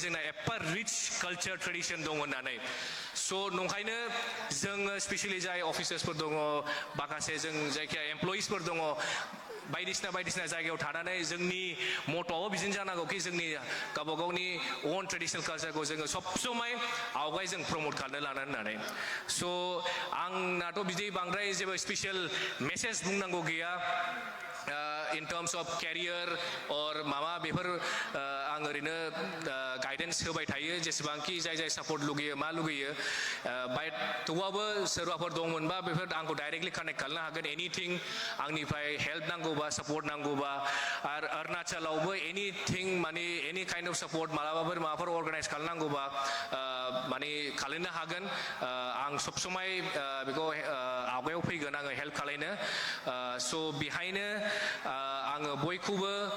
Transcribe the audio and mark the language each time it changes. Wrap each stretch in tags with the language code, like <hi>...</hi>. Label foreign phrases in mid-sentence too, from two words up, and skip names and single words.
<brx>जोंना एफा</brx> <en>rich culture tradition</en> <brx>दङ होननानै स' नंखायनो जोङो स्पेसियेलि जाय अफिसार्सफोर दङ माखासे जों जायखिया एमप्लयिसफोर दङ बायदिसिना जायगायाव थानानै जोंनि मट'आव बिदिनो जानांगौ कि जोंनि गावबा गावनि</brx> <en>own traditional culture</en> <brx>जोङो</brx> <hi>सब समाय</hi> <brx>आवगाय जों प्रमोट खालामनो लानो होननानै स' आंनाथ' बिदि बांद्राय जेबो</brx> <en>special message</en> <brx>बुंनांगौ गैया</brx> <en>in terms of career or</en> <brx>माबा बेफोर आं ओरैनो गाइडेन्स होबाय थायो जेसेबांखि जाय सापर्ट लुगैयो मा लुगैयो बाट थेवबाबो सोरबाफोर दंमोनबा बेफोर आंखौ</brx> <en>directly connect</en> <brx>खालामनो हागोन एनिथिं आंनिफ्राय हेल्प नांगौबा सापर्ट नांगौबा आरो अरुणाचलावबो एनिथिं माने</brx> <en>any kind of support</en> <brx>माबाफोर अर्गानाइज खालामनांगौबा माने खालामनो हागोन आं</brx> <hi>सब समाय</hi> <brx>बेखौ आवगायाव फैगोन आङो हेल्प खालामनो स' बेहायनो आङो बयखौबो</brx>